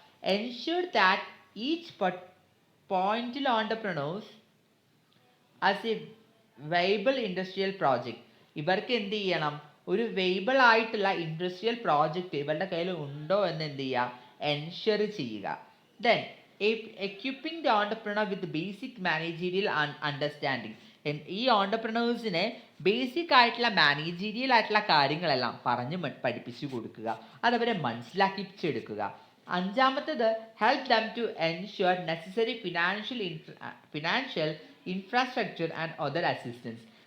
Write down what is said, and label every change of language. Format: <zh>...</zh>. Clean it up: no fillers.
<en>Ensure that each പോയിന്റിൽ entrepreneurs as a viable industrial project.</en> <ml>ഇവർക്ക് എന്ത് ചെയ്യണം, ഒരു വൈബിൾ ആയിട്ടുള്ള ഇൻഡസ്ട്രിയൽ പ്രോജക്റ്റ് ഇവരുടെ കയ്യിൽ ഉണ്ടോ എന്ന് എന്ത് ചെയ്യുക, എൻഷുർ ചെയ്യുക.</ml> <en>Then equipping the entrepreneur with basic managerial understanding.</en> <ml>ഈ ഓണ്ടർപ്രണേഴ്സിനെ ബേസിക് ആയിട്ടുള്ള മാനേജീരിയൽ ആയിട്ടുള്ള കാര്യങ്ങളെല്ലാം പഠിപ്പിച്ചു കൊടുക്കുക, അതവരെ മനസ്സിലാക്കിച്ചെടുക്കുക.</ml> <en>അഞ്ചാമത്തത് help them to ensure necessary financial infrastructure and other assistance.</en>